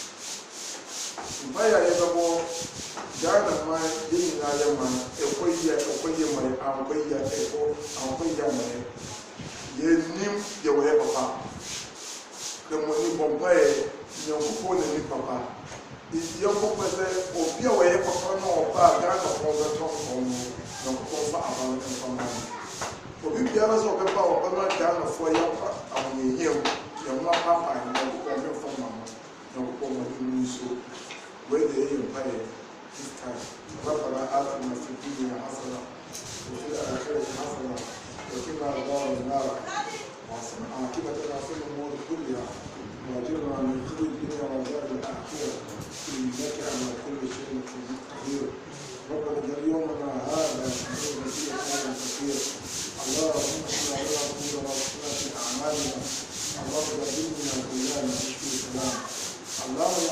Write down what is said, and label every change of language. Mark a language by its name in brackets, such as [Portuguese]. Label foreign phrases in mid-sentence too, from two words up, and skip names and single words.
[Akan] mpaeɛ a yɛbɛbɔ Ghana ma yɛn nyinaa yɛ ma ɛkɔ yie ma yɛ ankɔ yie ama yɛ yɛnim deɛ wɔyɛ papa kɛmmɔni bɔ mpaeɛ Nyankopɔn na ni papa yɛnkɔpɛ sɛ obi a wɔyɛ papa na ɔba a Ghanafoɔ bɛtɔ nkɔm no Nyankopɔn fa aba no mfama no obi biara sɛ ɔbɛba a ɔbɛma Ghanafoɔ yɛ ahoyɛhiam yɛmma papa Nyankopɔn mɛmfama no Nyankopɔn ma no mu so wɛde yɛyɛ mpaeɛ [English] this time [Arabic] ربنا آتنا في الدنيا حسنة وفي الآخرة حسنة وقنا عذاب النار وحسن عاقبتنا في الأمور كلها واجرنا من خزي الدنيا وعذاب الآخرة إنك على كل شيء قدير ربنا اجعل يومنا هذا نور فيه خيرا كثير اللهم صل على رسولنا وصلنا في أعمالنا اللهم ردنا كلنا نشكو سلام اللهم يا